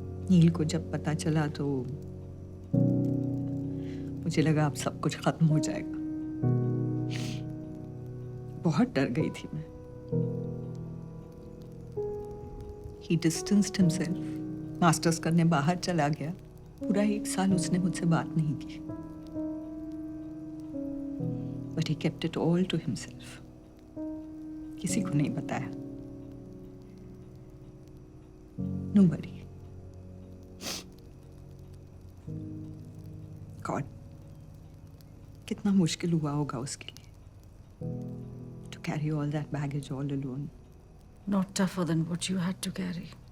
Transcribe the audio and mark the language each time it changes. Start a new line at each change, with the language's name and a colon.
Hindi: नील को जब पता चला तो मुझे लगा अब सब कुछ खत्म हो जाएगा। बहुत डर गई थी मैं।
English: He distanced himself.
Hindi: मास्टर्स करने बाहर चला गया। पूरा 1 साल उसने मुझसे बात नहीं की।
English: But he kept it all to himself.
Hindi: किसी को नहीं बताया।
English: Nobody.
Hindi: God, कितना मुश्किल हुआ होगा उसके लिए।
English: To carry all that baggage all alone. Not tougher than what you had to carry.